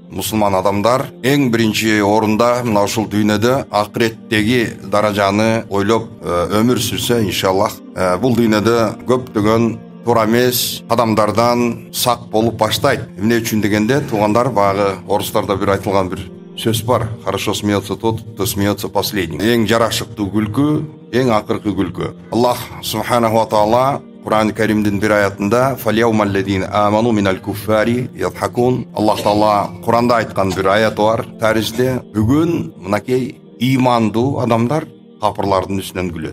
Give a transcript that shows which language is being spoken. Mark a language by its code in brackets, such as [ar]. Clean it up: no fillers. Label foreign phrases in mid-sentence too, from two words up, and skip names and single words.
[ky] мусулман адамдар эң биринчи орунда мына ушул дүйнөдө акыреттеги даражаны ойлоп өмүр сүрсө, иншаллах, бул дүйнөдө көптөгөн туура эмес кадамдардан сак болуп баштайт. Эмне үчүн дегенде, туугандар, багы орустарда бир айтылган бир сөз бар. [ru] Хорошо смеется тот, кто смеется последний. [ky] Эң жарашыктуу күлкү, эң акыркы күлкү. [ar] الله سبحانه وتعالى [ky] Кур'ан-ы Каримдин бир аятында [ar] «فاليوم الذين آمنوا من الكفار يضحكون». [ky] Аллах Таала Кур'анда айткан бир аят бар. Тарихте бүгүн мынакей имандуу адамдар капырлардын үстүнөн күлөт.